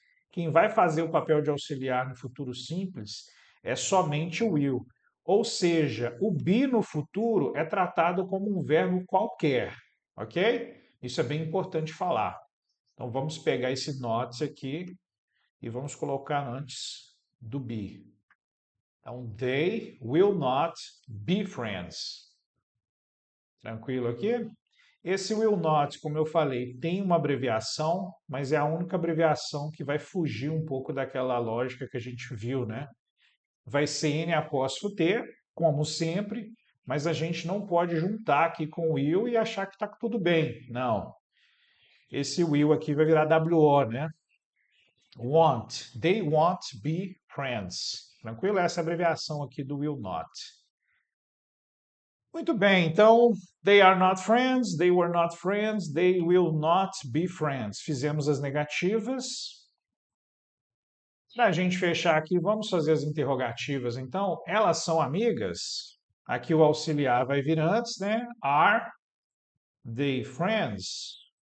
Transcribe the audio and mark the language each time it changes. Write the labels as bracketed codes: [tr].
[pt] Quem vai fazer o papel de auxiliar no futuro simples é somente o will. Ou seja, o be no futuro é tratado como um verbo qualquer, ok? Isso é bem importante falar. Então vamos pegar esse not aqui e vamos colocar antes do be. [en] Então, they will not be friends. [pt] Tranquilo aqui? Esse will not, como eu falei, tem uma abreviação, mas é a única abreviação que vai fugir um pouco daquela lógica que a gente viu, né? Vai ser N apóstrofo T, como sempre, mas a gente não pode juntar aqui com o will e achar que está tudo bem. Não. Esse will aqui vai virar WO, né? Want. [en] They won't be friends. [pt] Tranquilo? Essa é a abreviação aqui do will not. Muito bem, então, [en] they are not friends, they were not friends, they will not be friends. [pt] Fizemos as negativas. Para a gente fechar aqui, vamos fazer as interrogativas. Então, elas são amigas? Aqui o auxiliar vai vir antes, né? [en] Are they friends?